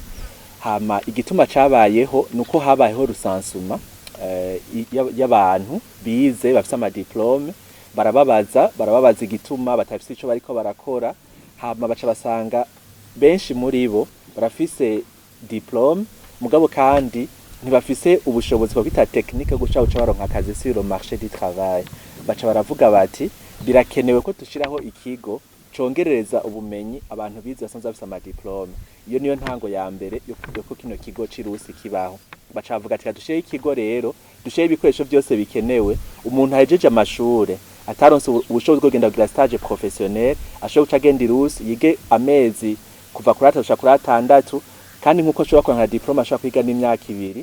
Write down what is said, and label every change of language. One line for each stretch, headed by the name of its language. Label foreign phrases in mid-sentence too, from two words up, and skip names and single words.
Rundi: Hama igituma cabayeho nuko habayeho rusansuma y'abantu bize bafite ama diplome barababaza igituma batafise ico bariko barakora. Hama baca basanga benshi muri bo barafise diplome mugabo kandi ntibafise ubushobozi bwo kwita technique guca baronka akazi
French: sur le marché du travail.
Rundi: Baca baravuga bati birakenewe ko tushiraho ikigo congerereza ubumenyi abantu bize basanzwe bafise ama diplome. Iyo niyo ntango ya mbere yo ko kino kigo c'Irusi kibaho. Baca bavuga ati dushiye ikigo rero dushiye ibikoresho byose bikenewe umuntu ahejeje amashure ataronse ubushobozi bwo genda kugira
French: stage professionnel
Rundi: ashobora guca agenda Irusi yige amezi kuva kuri 3 kuri 6 kandi nkuko ashobora kuronka diplome ashobora kwiga n'imyaka 2.